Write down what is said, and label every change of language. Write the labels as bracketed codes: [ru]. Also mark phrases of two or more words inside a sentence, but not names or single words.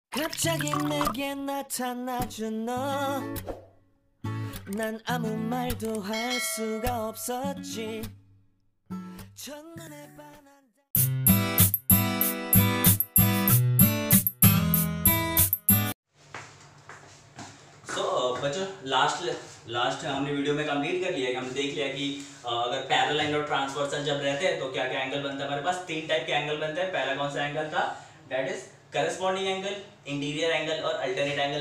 [ko] 갑자기 내게 나타나준 너, 난 아무 말도 할 수가 없었지. 첫눈에 반한 [hi] बच्चों लास्ट हमने वीडियो में कंप्लीट कर लिया है। हमने देख लिया कि अगर [en] parallel angle [hi] और ट्रांसवर्सल जब रहते हैं तो क्या क्या एंगल बनता है। हमारे पास तीन टाइप के एंगल बनते हैं। पहला कौन सा एंगल था, [en] that is corresponding angle, interior angle [hi] और [en] alternate angle.